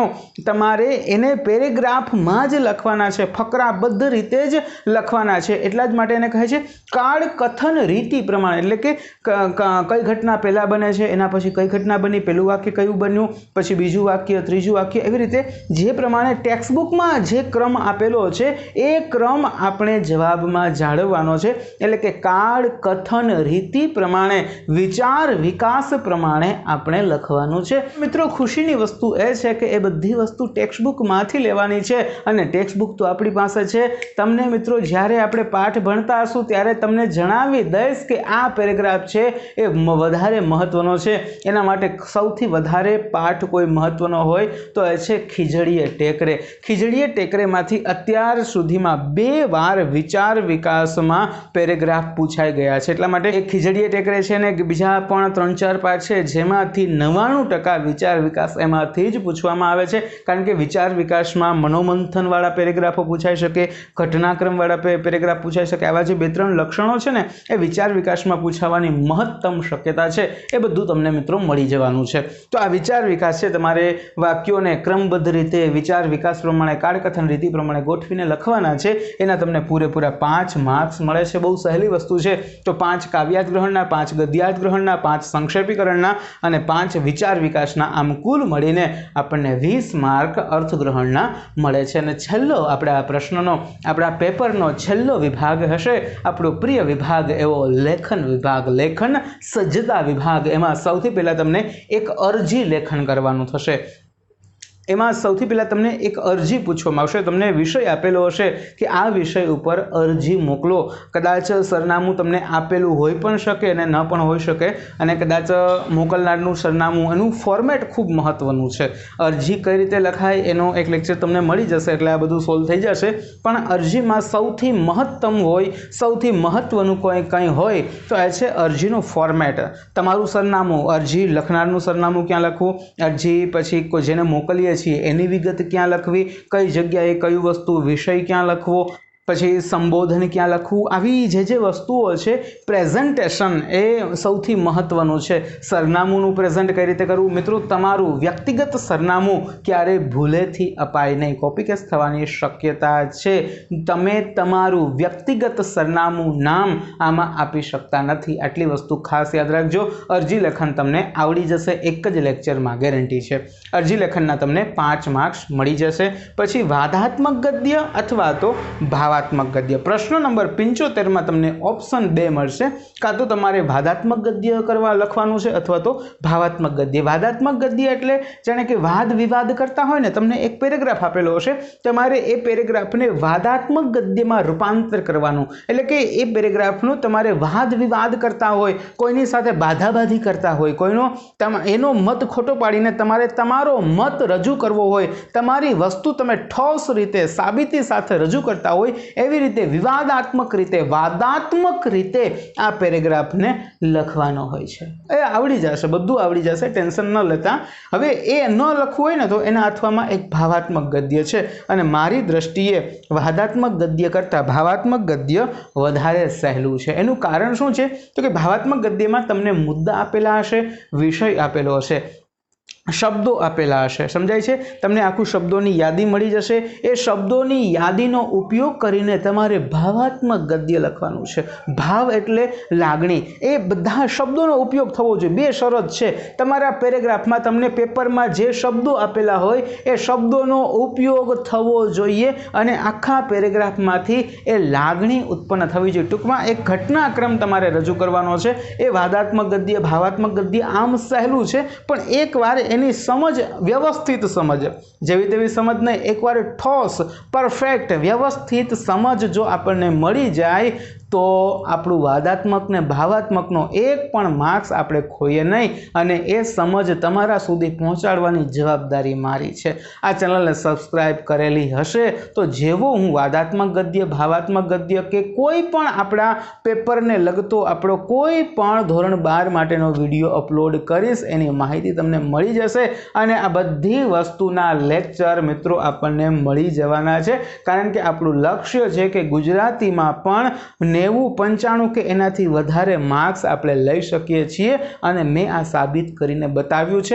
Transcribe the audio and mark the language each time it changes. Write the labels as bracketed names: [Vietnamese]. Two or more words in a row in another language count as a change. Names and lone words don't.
[Gujarati] તમારે એને પેરેગ્રાફ માં જ લખવાના છે, ફકરાબદ્ધ રીતે જ લખવાના છે। એટલા જ માટે એને કહે છે કાળ કથન રીતિ પ્રમાણે એટલે કે કઈ ઘટના પહેલા બને છે એના પછી કઈ ઘટના બની, પહેલું વાક્ય કયું બન્યું, પછી બીજું વાક્ય ત્રીજું વાક્ય એવી રીતે જે પ્રમાણે [English] text book [Gujarati] માં જે ક્રમ આપેલો છે એ ક્રમ આપણે જવાબમાં જાળવવાનો છે। એટલે કે કાળ કથન રીતિ પ્રમાણે વિચાર વિકાસ પ્રમાણે આપણે લખવાનું છે। મિત્રો ખુશીની વસ્તુ એ છે કે એ બધી વસ્તુ [English] text book [Gujarati] માંથી લેવાની છે અને [English] text book [Gujarati] તો આપણી પાસે છે। તમને મિત્રો જ્યારે આપણે પાઠ ભણતા હશું ત્યારે તમને જણાવી દઈશ કે આ પેરેગ્રાફ છે એ વધારે મહત્વનો છે। એના માટે સૌથી વધારે પાઠ કોઈ મહત્વનો હોય તો એ છે ખીજડીએ ટેકરે। ખીજડીએ ટેકરે માંથી અત્યાર સુધીમાં 2 વાર વિચાર વિકાસમાં પેરેગ્રાફ પૂછાઈ ગયા છે। એટલા માટે એક ખીજડીએ ટેકરે છે ને બીજા પણ 3-4 પાઠ છે જેમાંથી 99% વિચાર વિકાસ એમાંથી જ પૂછવામાં આવે છે। કારણ કે વિચાર વિકાસમાં મનોમંથન વાળા પેરેગ્રાફો પૂછાઈ શકે, ઘટનાક્રમ વાળા પેરેગ્રાફ પૂછાઈ શકે। આવા જે 2-3 લક્ષણો છે ને એ વિચાર વિકાસમાં પૂછાવાની મહત્તમ શક્યતા છે। એ બધું તમને મિત્રો મળી જવાનું છે। તો આ વિચાર વિકાસ છે તમારે વાક્યોને ક્રમબદ્ધ રીતે વિચાર વિકાસ પ્રમાણે કાળકથન રીતિ પ્રમાણે ગોઠવીને લખવાના છે। એના તમને પૂરેપૂરા 5 માર્ક્સ મળે છે। બહુ સહેલી વસ્તુ છે। તો 5 કાવ્યાર્થ ગ્રહણના, 5 ગદ્યાર્થ ગ્રહણના, 5 સંક્ષેપીકરણના અને 5 વિચાર વિકાસના આમ કુલ મળીને આપણને 20 માર્ક અર્થગ્રહણના મળે છે। અને છેલ્લો આપણા પ્રશ્નનો આપણા પેપરનો છેલ્લો વિભાગ હશે આપણો પ્રિય વિભાગ એવો લેખન વિભાગ, લેખન સજ્જતા વિભાગ। એમાં સૌથી પહેલા તમને એક અરજી લેખન કરવાનું થશે। એમાં સૌથી પહેલા તમને એક અરજી પૂછવામાં આવશે। તમને વિષય આપેલો હશે કે આ વિષય ઉપર અરજી મોકલો। કદાચ સરનામું તમને આપેલું હોઈ પણ શકે અને ન પણ હોઈ શકે અને કદાચ મોકલનારનું સરનામું એનું ફૉર્મેટ ખૂબ મહત્વનું છે। અરજી કઈ રીતે લખાય એનો એક લેક્ચર તમને મળી જશે એટલે આ બધું સોલ્વ થઈ જશે। પણ અરજીમાં સૌથી મહત્તમ હોય, સૌથી મહત્વનું કંઈ હોય તો આ છે અરજીનું ફૉર્મેટ। તમારું સરનામું, અરજી લખનારનું સરનામું ક્યાં લખવું, અરજી પછી જેને મોકલીએ એની વિગત ક્યાં લખવી, કઈ જગ્યાએ કઈ વસ્તુ, વિષય ક્યાં લખવો, પછી સંબોધન ક્યાં લખવું, આવી જે વસ્તુઓ છે પ્રેઝન્ટેશન એ સૌથી મહત્વનું છે। સરનામું પ્રેઝન્ટ કઈ રીતે કરવું। મિત્રો તમારું વ્યક્તિગત સરનામું ક્યારે ભૂલેથી અપાય નહીં, [English] copy case [Gujarati] થવાની શક્યતા છે। તમે તમારું વ્યક્તિગત સરનામું નામ આમાં આપી શકતા નથી। આટલી વસ્તુ ખાસ યાદ રાખજો। અરજી લેખન તમને આવડી જશે, એક જ લેક્ચરમાં ગેરંટી છે। અરજી લેખનના તમને 5 માર્ક્સ મળી જશે। પછી વાદાત્મક ગદ્ય અથવા તો ભાવા ભાવાત્મક ગદ્ય। પ્રશ્ન નંબર 75 માં તમને ઑપ્શન 2 મળશે, કાં તો તમારે વાદાત્મક ગદ્ય કરવા લખવાનું છે અથવા તો ભાવાત્મક ગદ્ય। વાદાત્મક ગદ્ય એટલે જાણે કે વાદ વિવાદ કરતા હોય ને, તમને એક પેરેગ્રાફ આપેલો હશે, તમારે એ પેરેગ્રાફને વાદાત્મક ગદ્યમાં રૂપાંતર કરવાનું, એટલે કે એ પેરેગ્રાફનું તમારે વાદ વિવાદ કરતા હોય, કોઈની સાથે બાધાબાધી કરતા હોય, કોઈનો એનો મત ખોટો પાડીને તમારે તમારો મત રજૂ કરવો હોય, તમારી વસ્તુ તમે ઠોસ રીતે સાબિતી સાથે રજૂ કરતા હોય, એવી રીતે વિવાદાત્મક રીતે વાદાત્મક રીતે આ પેરેગ્રાફને લખવાનો હોય છે। એ આવડી જશે, બધું આવડી જશે, ટેન્શન ન લેતા। હવે એ ન લખવું હોય ને તો એના અથવામાં એક ભાવાત્મક ગદ્ય છે અને મારી દૃષ્ટિએ વાદાત્મક ગદ્ય કરતા ભાવાત્મક ગદ્ય વધારે સહેલું છે। એનું કારણ શું છે તો કે ભાવાત્મક ગદ્યમાં તમને મુદ્દા આપેલા હશે, વિષય આપેલો હશે, શબ્દો આપેલા હશે, સમજાય છે, તમને આખું શબ્દોની યાદી મળી જશે। એ શબ્દોની યાદીનો ઉપયોગ કરીને તમારે ભાવાત્મક ગદ્ય લખવાનું છે। ભાવ એટલે લાગણી, એ બધા શબ્દોનો ઉપયોગ થવો જોઈએ। બે શરત છે, તમારા પેરેગ્રાફમાં તમને પેપરમાં જે શબ્દો આપેલા હોય એ શબ્દોનો ઉપયોગ થવો જોઈએ અને આખા પેરેગ્રાફમાંથી એ લાગણી ઉત્પન્ન થવી જોઈએ। ટૂંકમાં એક ઘટનાક્રમ તમારે રજૂ કરવાનો છે। એ વાદાત્મક ગદ્ય ભાવાત્મક ગદ્ય આમ સહેલું છે, પણ એકવાર એની સમજ, વ્યવસ્થિત સમજ, જેવી તેવી સમજ નહીં, એક બાર ઠોસ પરફેક્ટ વ્યવસ્થિત સમજ જો આપને મળી જાય તો આપણું વાદાત્મક ને ભાવાત્મકનો એક પણ માર્ક્સ આપણે ખોઈએ નહીં અને એ સમજ તમારા સુધી પહોંચાડવાની જવાબદારી મારી છે। આ ચેનલને સબ્સ્ક્રાઇબ કરેલી હશે તો જેવો હું વાદાત્મક ગદ્ય ભાવાત્મક ગદ્ય કે કોઈ પણ આપણા પેપરને લગતો આપણો કોઈ પણ ધોરણ 12 માટેનો [English] video upload [Gujarati] કરીશ એની માહિતી તમને મળી જશે અને આ બધી વસ્તુના લેક્ચર મિત્રો આપણને મળી જવાના છે, કારણ કે આપણું લક્ષ્ય છે કે ગુજરાતીમાં પણ 90-95 કે એનાથી વધારે માર્ક્સ આપણે લઈ શકીએ છીએ અને મેં આ સાબિત કરીને બતાવ્યું છે।